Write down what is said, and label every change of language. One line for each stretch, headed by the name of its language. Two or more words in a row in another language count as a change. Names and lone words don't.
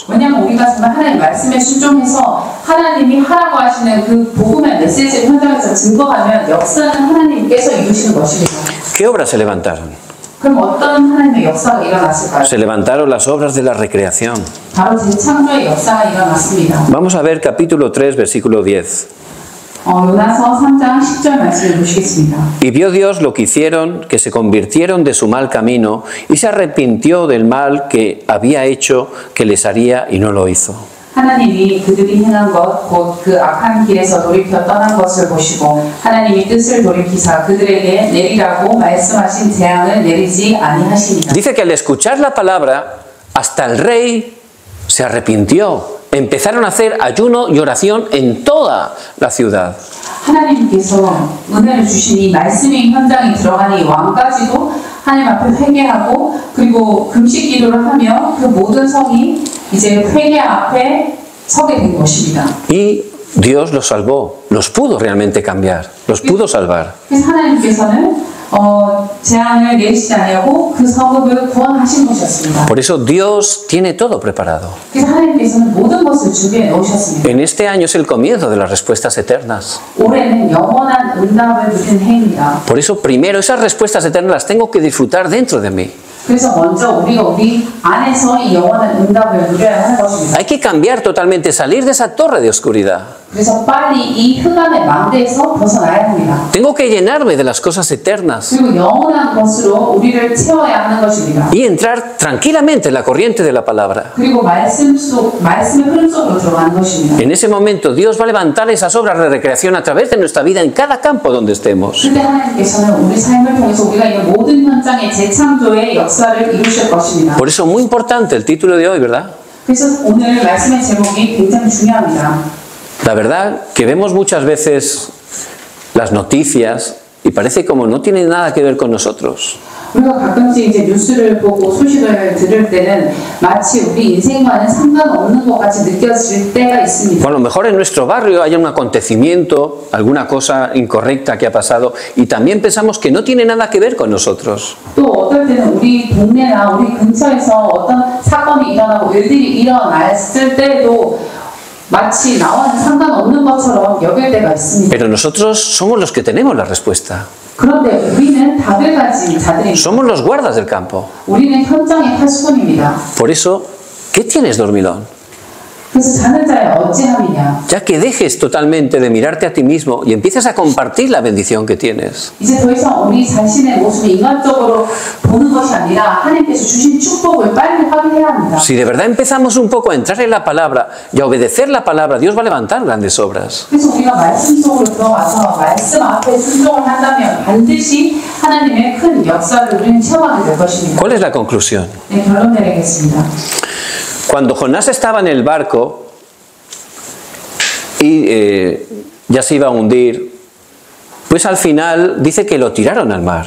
Korean: 왜냐하면 우리가 정말 하나님 말씀에 순종해서 하나님이 하라고 하시는 그 복음의 메시지를 현장에서 증거하면 역사는 하나님께서 이루시는 것입니다.
Spanish: ¿Qué obras se levantaron?
Korean: 그럼 어떤 하나님의 역사가 일어났을까요?
Spanish: Se levantaron las obras de la recreación.
Korean: 바로 재창조의 역사가 일어났습니다.
Spanish: Vamos a ver capítulo 3, versículo 10.
Korean: 요나서 3장 10절 말씀을 보시겠습니다.
Spanish: Y vio Dios lo que hicieron, que se convirtieron de su mal camino, y se arrepintió del mal que había hecho, que les haría, y no lo hizo.
Korean: 하나님이 그들이 행한 것 곧 그 악한 길에서 돌이켜 떠난 것을 보시고 하나님이 뜻을 돌이키사 그들에게 내리라고 말씀하신 재앙을 내리지 아니하시니라.
Spanish: Dice que al escuchar la palabra, hasta el rey se arrepintió. Empezaron a hacer ayuno y oración en toda la ciudad.
Korean: 하나님께서 은혜를 주신 이 말씀의 현장에 들어가는 이 왕까지도 하나님 앞에 회개하고 그리고 금식 기도를 하며 그 모든 성이 이제 회개 앞에 서게 된 것입니다.
Spanish: Y Dios los salvó, los pudo realmente cambiar, los pudo salvar.
Korean: 그래서 하나님께서는 재앙을 내리시지 아니하고 그 성읍을 구원하신 것이었습니다.
Spanish: Por eso Dios tiene todo preparado.
Korean: 그래서 하나님께서는 모든 것을 준비해 놓으셨습니다.
Spanish: En este año es el comienzo de las respuestas eternas.
Korean: 올해는 영원한 응답을 누리는 해입니다.
Spanish: Por eso primero esas respuestas eternas las tengo que disfrutar dentro de mí.
Korean: 그래서 먼저 우리가 우리 안에서 이 영원한 응답을 누려야 하는 것입니다.
Spanish: Hay que cambiar totalmente, salir de esa torre de oscuridad.
Korean: 그래서 빨리 이 흑암의 망대에서 벗어나야 합니다.
Spanish: Tengo que llenarme de las cosas eternas
Korean: 그리고 영원한 것으로 우리를 채워야 하는 것입니다.
Spanish: y entrar tranquilamente en la corriente de la palabra.
Korean: 그리고 말씀의 흐름 속으로 들어가는 것입니다.
Spanish: En ese momento Dios va a levantar esas obras de recreación a través de nuestra vida en cada campo donde estemos.
Korean: 그때 하나님께서는 우리 삶을 통해서 우리가 이 모든 현장의 재창조의 역사를 이루실 것입니다.
Spanish: Por eso muy importante el título de hoy, ¿verdad?
Korean: 그래서 오늘 말씀의 제목이 굉장히 중요합니다.
Spanish: La verdad que vemos muchas veces las noticias y parece como no tiene nada que ver con nosotros.
Korean: 우리가 가끔씩 이제 뉴스를 보고 소식을 들을 때는 마치 우리 인생과는 상관없는 것 같이 느껴질 때가 있습니다.
Spanish: O a lo mejor en nuestro barrio hay un acontecimiento, alguna cosa incorrecta que ha pasado y también pensamos que no tiene nada que ver con nosotros.
Korean: 또 어떨 때는 우리 동네나 우리 근처에서 어떤 사건이 일어나고 일들이 일어났을 때도 마치 나와는 상관없는 것처럼 여길 때가 있습니다.
Spanish: Pero nosotros somos los que tenemos la respuesta.
Korean: 그런데 우리는 답을 가진 자들입니다.
Spanish: Somos los guardas del campo.
Korean: 우리는 현장의 파수꾼입니다.
Spanish: Por eso, ¿qué tienes, dormilón?
Korean: 그래서 자는 자의 어찌함이냐.
Spanish: Ya que dejes totalmente de mirarte a ti mismo y empieces a compartir la bendición que tienes.
Korean: 이제 더 이상 우리 자신의 모습을 인간적으로 보는 것이 아니라 하나님께서 주신 축복을 빨리 확인해야 합니다.
Spanish: Si de verdad empezamos un poco a entrar en la palabra y a obedecer la palabra, Dios va a levantar grandes obras.
Korean: 그래서 우리가 말씀 속으로 들어가서 말씀 앞에 순종을 한다면 반드시 하나님의 큰 역사를 우리는 체험하게 될 것입니다.
Spanish: ¿Cuál es la conclusión?
Korean: 네, 결론 내리겠습니다.
Spanish: Cuando Jonás estaba en el barco y ya se iba a hundir, pues al final dice que lo tiraron al mar.